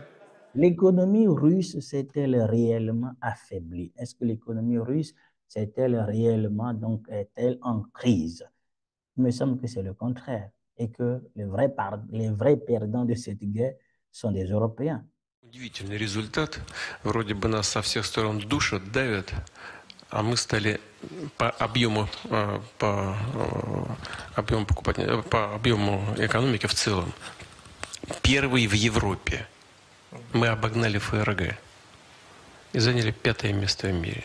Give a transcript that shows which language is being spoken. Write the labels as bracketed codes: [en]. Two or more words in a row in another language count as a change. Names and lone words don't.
[fr] L'économie russe s'est-elle réellement affaiblie? Est-ce que l'économie russe s'est-elle réellement, donc, est-elle en crise? Il me semble que c'est le contraire et que les vrais perdants de cette guerre sont des Européens. [ru] Удивительный результат. Вроде бы нас со всех сторон душат, давят, а мы стали по объему экономики в целом первые в Европе. Мы обогнали ФРГ и заняли 5-е место в мире.